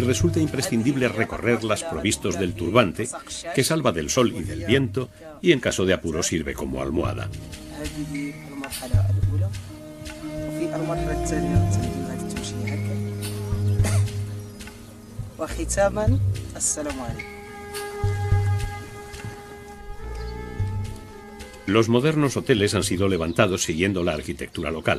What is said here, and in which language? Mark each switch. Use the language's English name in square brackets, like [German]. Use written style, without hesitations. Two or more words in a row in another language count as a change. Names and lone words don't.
[Spanish] resulta imprescindible recorrerlas provistos del turbante, que salva del sol y del viento y en caso de apuro sirve como almohada. [Arabic] المرحلة الثانية غادي تمشي هكا. وختاما السلام عليكم. [Spanish] Los modernos hoteles han sido levantados siguiendo la arquitectura local.